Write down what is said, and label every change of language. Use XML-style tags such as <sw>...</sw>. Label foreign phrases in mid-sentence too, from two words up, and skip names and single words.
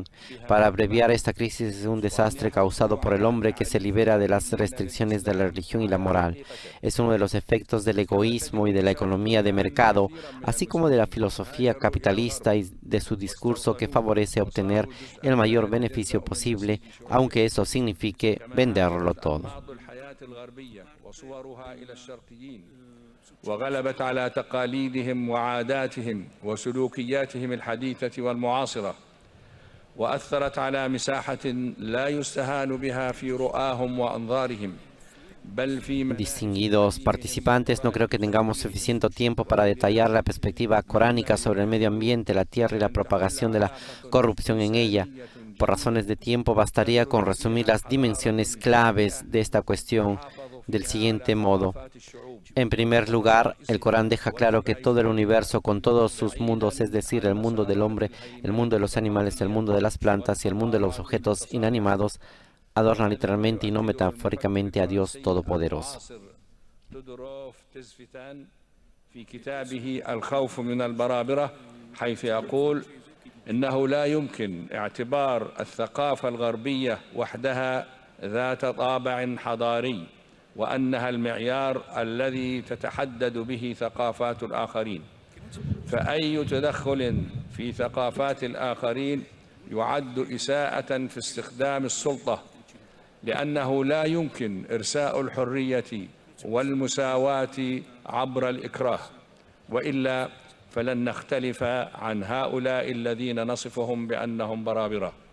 <es>Para abreviar, esta crisis es un desastre causado por el hombre que se libera de las restricciones de la religión y la moral. Es uno de los efectos del egoísmo y de la economía de mercado, así como de la filosofía capitalista y de su discurso que favorece obtener el mayor beneficio posible, aunque eso signifique venderlo todo.</es> <ar>الغربية وصورها إلى الشرقيين وغلبت على تقاليدهم وعاداتهم وسلوكياتهم الحديثة والمعاصرة وأثرت على مساحة لا يستهان بها في رؤاهم وأنظارهم بل في</ar> <es>Distinguidos participantes, no creo que tengamos suficiente tiempo para detallar la perspectiva coránica sobre el medio ambiente, la tierra y la propagación de la corrupción en ella. Por razones de tiempo, bastaría con resumir las dimensiones claves de esta cuestión del siguiente modo. En primer lugar, el Corán deja claro que todo el universo con todos sus mundos, es decir, el mundo del hombre, el mundo de los animales, el mundo de las plantas y el mundo de los objetos inanimados, adornan literalmente y no metafóricamente a Dios Todopoderoso.</es> <ar>إنه لا يمكن اعتبار الثقافة الغربية وحدها ذات طابع حضاري وأنها المعيار الذي تتحدد به ثقافات الآخرين فأي تدخل في ثقافات الآخرين يعد إساءة في استخدام السلطة لأنه لا يمكن إرساء الحرية والمساواة عبر الإكراه وإلا فلن نختلف عن هؤلاء الذين نصفهم بأنهم برابرة</ar>